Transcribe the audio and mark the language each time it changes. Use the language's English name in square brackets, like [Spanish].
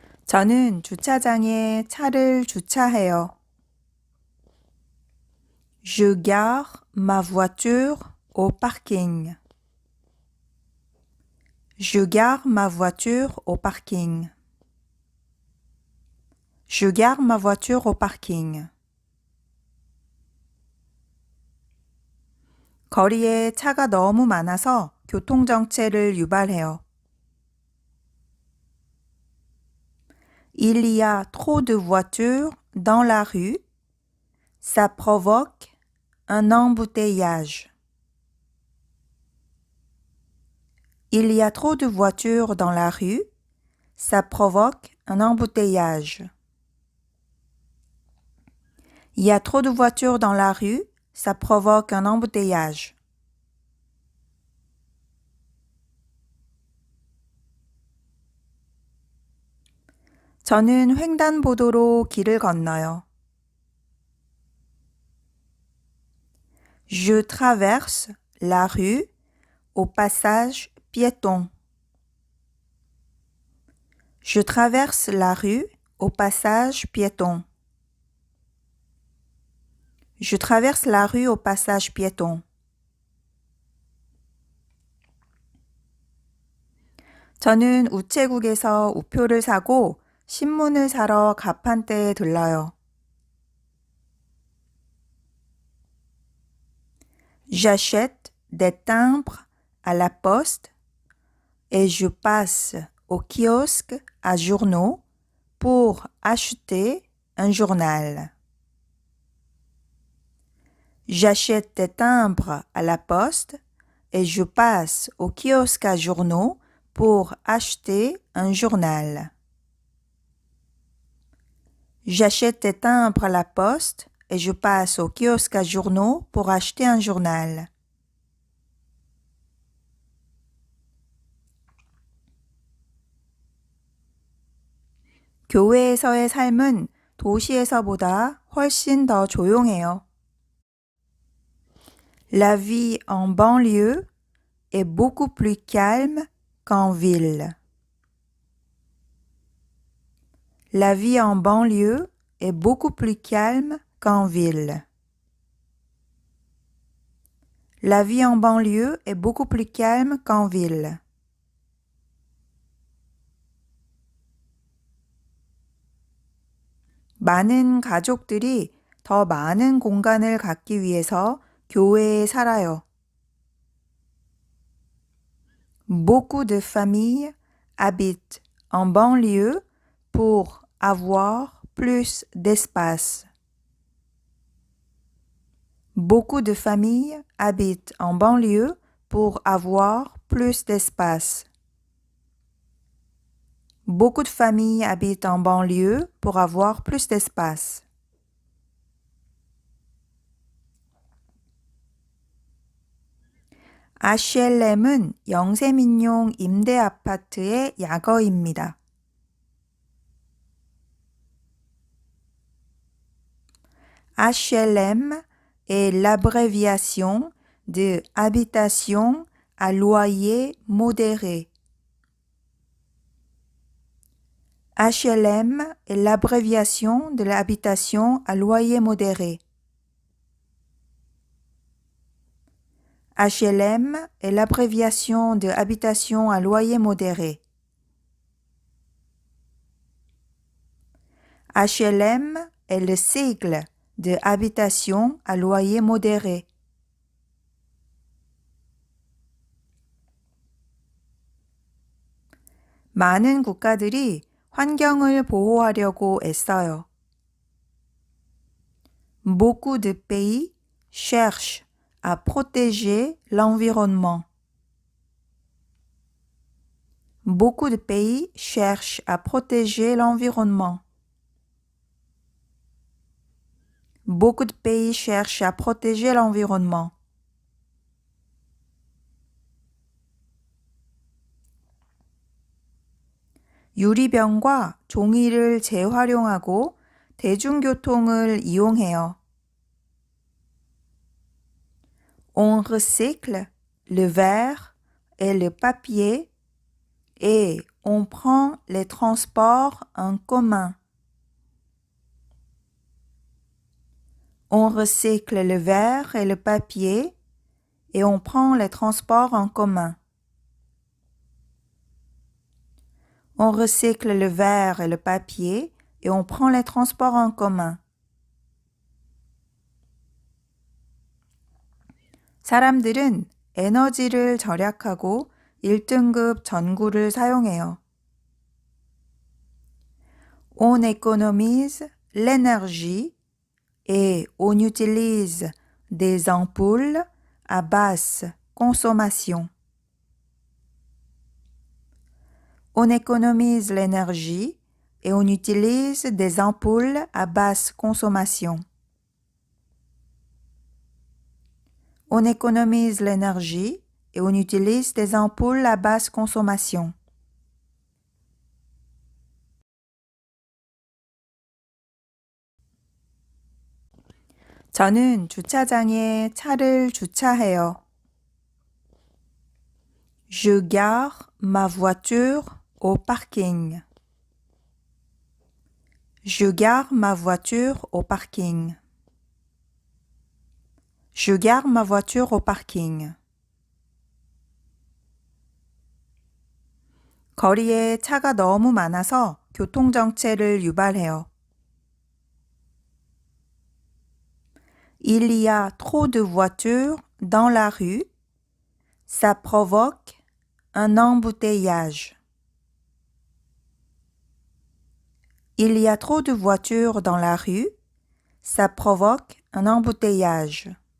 [Korean] 저는 주차장에 차를 주차해요. [French] Je gare ma voiture au parking. Je gare ma voiture au parking. Je gare ma voiture au parking. [Korean] 거리에 차가 너무 많아서 교통정체를 유발해요. [French] Il y a trop de voitures dans la rue. Ça provoque un embouteillage. Il y a trop de voitures dans la rue. Ça provoque un embouteillage. Il y a trop de voitures dans la rue. Ça provoque un embouteillage. [Korean] 저는 횡단보도로 길을 건너요. [French] Je traverse la rue au passage piéton. Je traverse la rue au passage piéton. Je traverse la rue au passage piéton. [Korean] 저는 우체국에서 우표를 사고 신문을 사러 가판대에 들러요. [French] J'achète des timbres à la poste et je passe au kiosque à journaux pour acheter un journal. J'achète des timbres à la poste et je passe au kiosque à journaux pour acheter un journal. J'achète des timbres à la poste et je passe au kiosque à journaux pour acheter un journal. [Korean] 교외에서의 삶은 도시에서보다 훨씬 더 조용해요. [French] La vie en banlieue est beaucoup plus calme qu'en ville. La vie en banlieue est beaucoup plus calme qu'en ville. La vie en banlieue est beaucoup plus calme qu'en ville. [Korean] 많은 가족들이 더 많은 공간을 갖기 위해서 교외에 살아요. [French] Beaucoup de familles habitent en banlieue pour avoir plus d'espace. Beaucoup de familles habitent en banlieue pour avoir plus d'espace. Beaucoup de familles habitent en banlieue pour avoir plus d'espace. [Korean] HLM은 영세민용 임대 아파트의 약어입니다. [French] HLM est l'abréviation de habitation à loyer modéré. HLM est l'abréviation de l'habitation à loyer modéré. HLM est l'abréviation de habitation à loyer modéré. HLM est le sigle de habitation à loyer modéré. [Korean] 많은 국가들이 환경을 보호하려고 애써요. [French] Beaucoup de pays cherchent à protéger l'environnement. Beaucoup de pays cherchent à protéger l'environnement. Beaucoup de pays cherchent à protéger l'environnement. [Korean] 유리병과 종이를 재활용하고 대중교통을 이용해요. [French] On recycle le verre et le papier et On prend les transports en commun. On recycle le verre et le papier et on prend les transports en commun. On recycle le verre et le papier et on prend les transports en commun. [Korean] 사람들은 에너지를 절약하고 1등급 전구를 사용해요. [French] On économise l'énergie et on utilise des ampoules à basse consommation. On économise l'énergie et on utilise des ampoules à basse consommation. On économise l'énergie et on utilise des ampoules à basse consommation. [Korean] 저는 주차장에 차를 주차해요. [French] Je gare ma voiture au parking. Je gare ma voiture au parking. Je gare ma voiture au parking. [Korean] 거리에 차가 너무 많아서 교통정체를 유발해요. [French] Il y a trop de voitures dans la rue. Ça provoque un embouteillage. Il y a trop de voitures dans la rue. Ça provoque un embouteillage.